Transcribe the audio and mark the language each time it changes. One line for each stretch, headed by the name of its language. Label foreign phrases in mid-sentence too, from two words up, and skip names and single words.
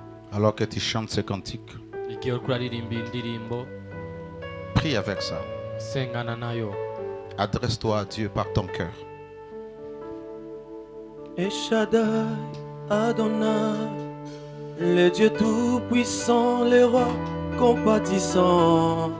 French: Alors que tu chantes ces cantiques,
Rundi: igihe uriko uraririmba indirimbo
French: prie avec ça.
Rundi: sengana nayo.
French: Adresse-toi à Dieu par ton cœur. El Shaddai, Adonai, le Dieu tout-puissant, le roi compatissant.